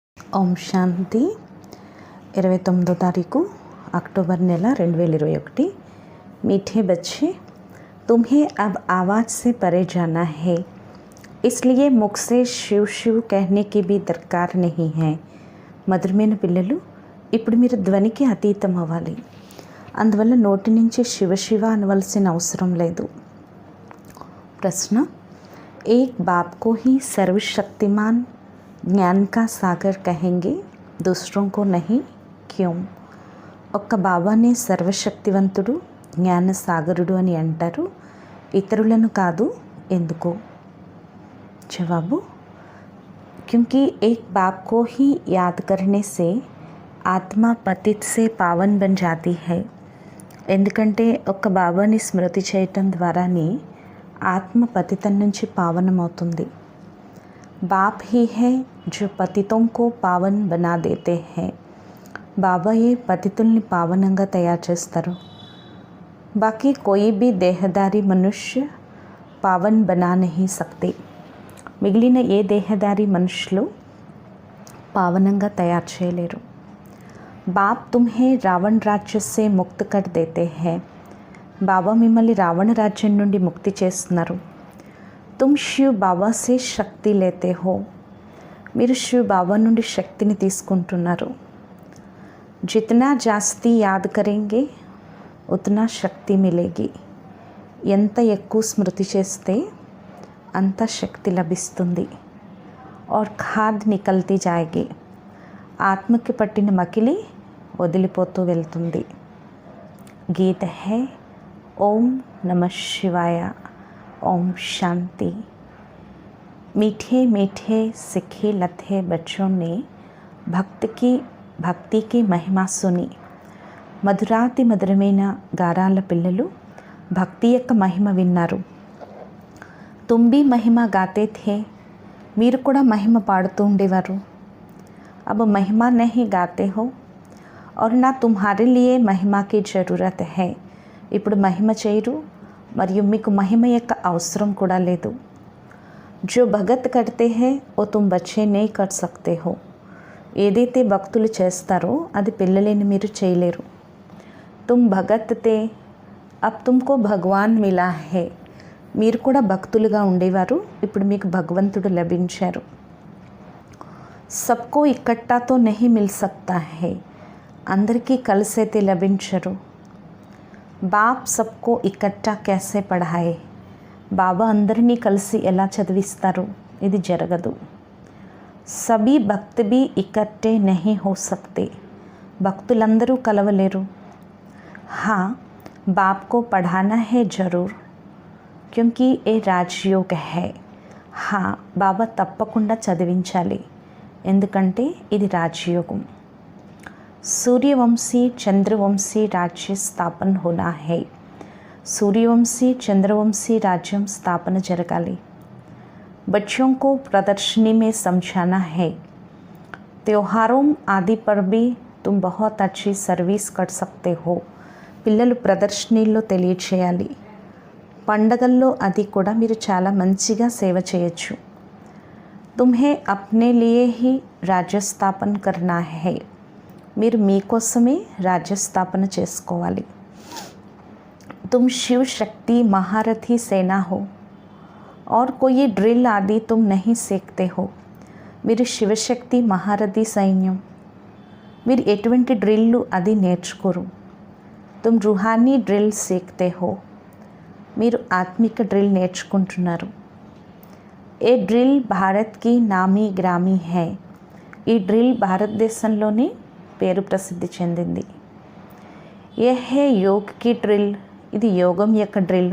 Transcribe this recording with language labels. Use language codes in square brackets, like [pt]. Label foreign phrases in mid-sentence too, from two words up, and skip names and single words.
[te] ఓం శాంతి 29వ తారీఖు अक्टूबर నెల 2021। [hi] मीठे बच्चे, तुम्हें अब आवाज़ से परे जाना है, इसलिए मुख से शिव शिव कहने की भी दरकार नहीं है। [te] మధురమైన పిల్లలు, ఇప్పుడు మీరు ధ్వనికి అతీతం అవ్వాలి, అందువల్ల నోటి నుంచి శివ శివ అనవలసిన అవసరం లేదు। [hi] ప్రశ్న, एक बाप को ही सर्वशक्तिमान ज्ञान का सागर कहेंगे, दूसरों को नहीं, क्यों? [te] ఒక్క బాబానే సర్వశక్తివంతుడు జ్ఞాన సాగరుడు అని అంటారు, ఇతరులను కాదు, ఎందుకు? జవాబు, [hi] क्योंकि एक बाप को ही याद करने से आत्मा पतित से पावन बन जाती है। [te] ఎందుకంటే ఒక్క బాబాని స్మృతి చేయటం ద్వారానే ఆత్మ పతితం నుంచి పావనమవుతుంది। [hi] बाप ही है जो पतितों को पावन बना देते हैं। [te] బాబాయే పతితుల్ని పావనంగా తయారు చేస్తారు। [hi] బాకీ कोई भी देहधारी मनुष्य पावन बना नहीं सकते। [te] మిగిలిన ఏ దేహదారి మనుషులు పావనంగా తయారు చేయలేరు। [hi] बाप तुम्हें रावण राज्य से मुक्त कर देते हैं। [te] బాబా మిమ్మల్ని రావణ రాజ్యం నుండి ముక్తి చేస్తున్నారు। [hi] तुम शिव बाबा से शक्ति लेते हो। [te] మీరు శివ్ బాబా నుండి శక్తిని తీసుకుంటున్నారు। [hi] जितना जास्ती याद करेंगे उतना शक्ति मिलेगी। [te] ఎంత ఎక్కువ స్మృతి చేస్తే అంత శక్తి లభిస్తుంది। [hi] और खाद निकलती जाएगी। [te] ఆత్మకి పట్టిన మకిలి వదిలిపోతూ వెళ్తుంది। [hi] गीत है ओम नमः शिवाय। ओम शांति। मीठे मीठे सीखे लथे बच्चों ने भक्ति की महिमा सुनी। [te] మధురాతి మధురమైన గారాల పిల్లలు భక్తి యొక్క మహిమ విన్నారు। [hi] तुम भी महिमा गाते थे, [te] మీరు కూడా మహిమ పాడుతూ ఉండేవారు। [hi] अब महिमा नहीं गाते हो और ना तुम्हारे लिए महिमा की ज़रूरत है। [te] ఇప్పుడు మహిమ చేయరు మరియు మీకు మహిమ యొక్క అవసరం కూడా లేదు। [hi] जो भगत करते हैं वो तुम बच्चे नहीं कर सकते हो। [te] ఏదైతే భక్తులు చేస్తారో అది పిల్లలేని మీరు చేయలేరు। [hi] तुम भगत थे, अब तुमको भगवान मिला है। [te] మీరు కూడా భక్తులుగా ఉండేవారు, ఇప్పుడు మీకు భగవంతుడు లభించారు। [hi] सबको इकट्ठा तो नहीं मिल सकता है, [te] అందరికీ కలిసైతే లభించరు। [hi] बाप सबको इकट्ठा कैसे पढ़ाए, [te] బాబా అందరినీ కలిసి ఎలా చదివిస్తారు? ఇది జరగదు। [hi] सभी भक्त भी इकट्ठे नहीं हो सकते, [te] భక్తులందరూ కలవలేరు। [hi] हाँ, बाप को पढ़ाना है ज़रूर, क्योंकि ये राजयोग है। हाँ, [te] బాబా తప్పకుండా చదివించాలి, ఎందుకంటే ఇది రాజయోగం। [hi] सूर्यवंशी चंद्रवंशी राज्य स्थापन होना है। सूर्यवंशी चंद्रवंशी राज्य स्थापन जरगाली। बच्चों को प्रदर्शनी में समझाना है। त्योहारों आदि पर भी तुम बहुत अच्छी सर्विस कर सकते हो। [te] పిల్లలు ప్రదర్శనలో తెలియచేయాలి, పండగల్లో అది కూడా మీరు చాలా మంచిగా సేవ చేయొచ్చు। [hi] तुम्हें अपने लिए ही राज्य स्थापन करना है, [te] మీరు మీకోసమే రాజ్యస్థాపన చేసుకోవాలి। [hi] तुम शिव शक्ति महारथी सेना हो और कोई ड्रिल आदि तुम नहीं सीखते हो। [te] మీరు శివశక్తి మహారథి సైన్యం, మీరు ఎటువంటి డ్రిల్లు అది నేర్చుకోరు। [hi] तुम रूहानी ड्रिल सीखते हो, [te] మీరు ఆత్మిక డ్రిల్ నేర్చుకుంటున్నారు। [hi] ये ड्रिल भारत की नामी ग्रामी है, [te] ఈ డ్రిల్ భారతదేశంలోనే పేరు ప్రసిద్ధి చెందింది। [hi] ये है योग की ड्रिल, [te] ఇది యోగం యొక్క డ్రిల్।